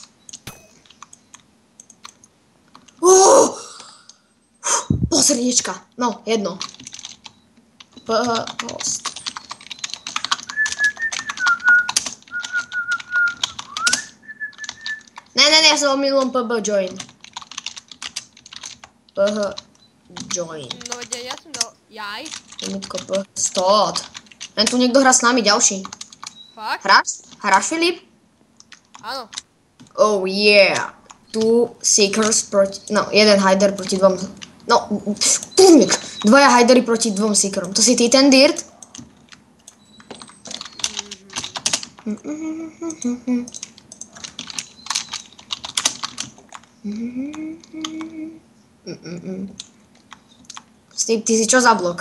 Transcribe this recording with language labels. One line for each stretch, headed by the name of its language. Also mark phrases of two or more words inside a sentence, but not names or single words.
Slovak: Pol srdiečka. No, jedno. Post. Ne, ja som omylom PB join. Join. No veď ja som dal... Jaj. Limitko P. Stop. Len tu niekto hrá s nami ďalší. Fakt? Hráš, Filip? Áno.
English: Oh yeah. Two seekers proti...
Slovak: No, jeden hider proti dvom... No, dvaja hidery proti dvom seekerom. To si ty ten Dirt? Steve, ty si čo za blok?